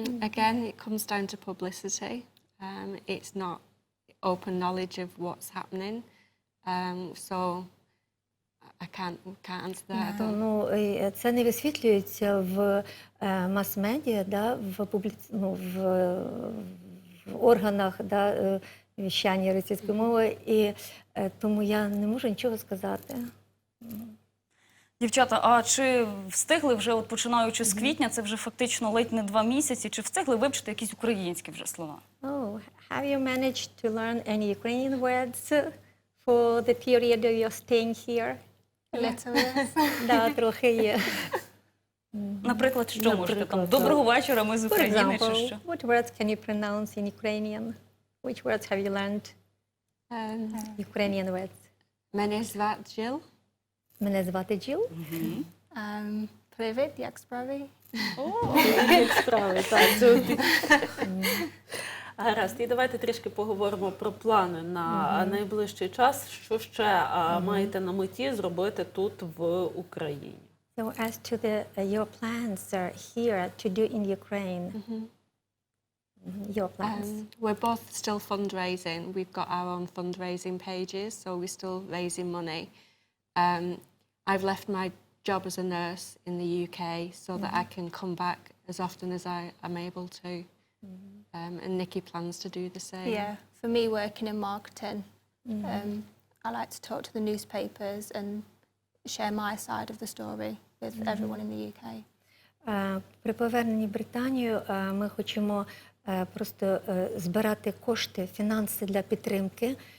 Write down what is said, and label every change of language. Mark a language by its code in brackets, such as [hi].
[en] Again, it comes down to publicity. It's not open knowledge of what's happening. So I can't answer that. [uk] Це не висвітлюється в мас-медіа, в органах віщання російської мови, і тому я не можу нічого сказати. Дівчата, а чи встигли вже, починаючи з квітня, це вже фактично ледь не 2 місяці, чи встигли вивчити якісь українські вже слова? [en] Oh, have you managed to learn any Ukrainian words for the period of your staying here? [uk] Да, трохи є. Наприклад, що можете там? Доброго вечора, ми з України, чи що? [en] What words can you pronounce in Ukrainian? Which words have you learned? Ukrainian words. [uk] Мене звати Джил. Мене звати Джил. Привіт, як справи? Як справи, так. Гаразд, і давайте трішки поговоримо про плани на найближчий час. Що ще маєте на меті зробити тут, в Україні? [en] So as to your plans here to do in Ukraine. Your plans? We're both still fundraising. We've got our own fundraising pages, so we're still raising money. I've left my job as a nurse in the UK so that I can come back as often as I am able to. And Nikki plans to do the same. Yeah, for me working in marketing, I like to talk to the newspapers and share my side of the story with everyone in the UK. [uk] При поверненні в Британію ми хочемо просто збирати кошти, фінанси для підтримки.